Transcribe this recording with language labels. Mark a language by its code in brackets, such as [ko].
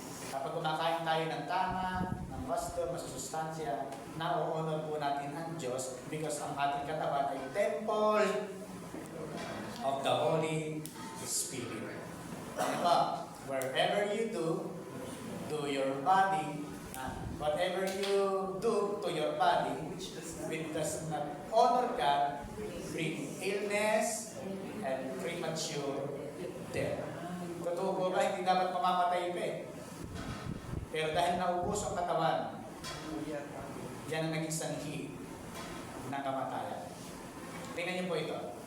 [tl] Kapag kumakain tayo ng tama, ng wasto, masusustansya, na-honor po natin ang Diyos because ang ating katawan ay [en] temple of the Holy Spirit. [tl] Ano ba? [en] Wherever you do your body, Whatever you do to your body, which does not honor God, bring illness and premature death. [tl] Totoo po ba, hindi dapat mamamatay ka eh. Pero dahil naubos ang katawan, yan ang naging sanhi ng kamatayan. Tingnan niyo po ito.